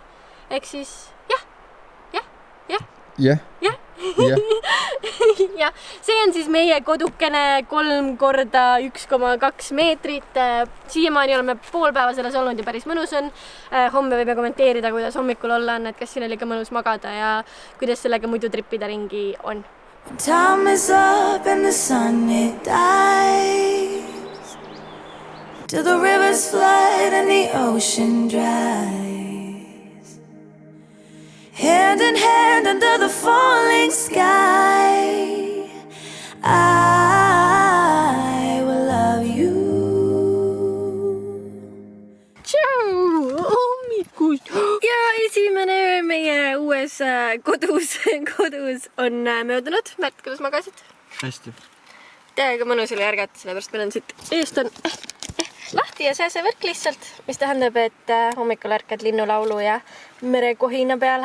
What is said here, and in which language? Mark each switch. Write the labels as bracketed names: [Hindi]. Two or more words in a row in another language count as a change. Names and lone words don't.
[Estonian] Ehk siis ja see on siis meie kodukene 3 korda 1,2 meetrit. Siiamaani oleme pool päeva selles olnud ja päris mõnus on. Homme võime kommenteerida, kuidas hommikul olla on, et kas siin oli ka mõnus magada ja kuidas sellega muidu trippida ringi on. [English] Time is up and the sun it dies, till the rivers flood and the ocean dries. Hand in hand under the falling sky, I will love you. [Estonian] Tšau! Hommikust! Ja esimene öö meie uues kodus on möödunud. Märt, kuidas magasid? hästi. Täiega mõnus oli ärgata, sellepärast meil on siit eest on lahti ja see võrk lihtsalt, mis tähendab, et hommikul ärkad linnulaulu ja merekohina peale.